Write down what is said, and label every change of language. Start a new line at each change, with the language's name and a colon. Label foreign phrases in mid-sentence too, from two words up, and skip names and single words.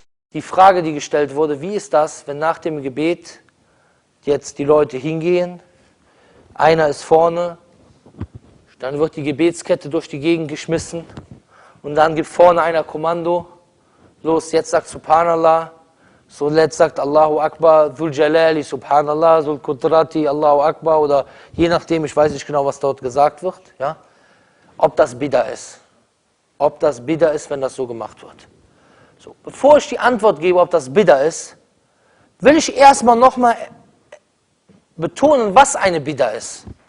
German: Die Frage, die gestellt wurde, wie ist das, wenn nach dem Gebet jetzt die Leute hingehen, einer ist vorne, dann wird die Gebetskette durch die Gegend geschmissen und dann gibt vorne einer Kommando, los, jetzt sagt Subhanallah, so jetzt sagt
Arabic: الله أكبر ذو الجلال سبحان الله ذو القدرة الله أكبر,
German: oder je nachdem, ich weiß nicht genau, was dort gesagt wird, ja, ob das Bid'a ist. Ob das Bid'a ist, wenn das so gemacht wird. So, bevor ich die Antwort gebe, ob das Bid'a ist, will ich erstmal nochmal betonen, was eine Bid'a ist.